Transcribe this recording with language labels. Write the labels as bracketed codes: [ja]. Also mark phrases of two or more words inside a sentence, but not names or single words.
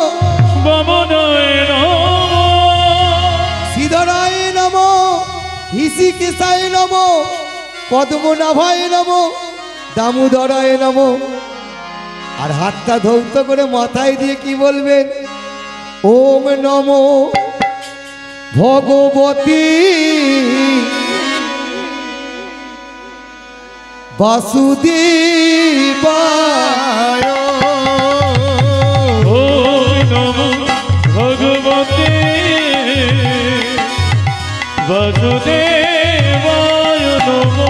[sa] বামনায় নমঃ, শ্রীধরায় নমঃ, হৃষিকেশায় নমঃ, পদ্মনাভায় নমঃ, দামোদরায় নমঃ, [bn] আর হাতটা ধৌত করে মাথায় দিয়ে কি বলবেন? [sa] ওম নমো ভগবতী বাসুদেবায়। ওম নমো ভগবতে বাসুদেবায় নমো।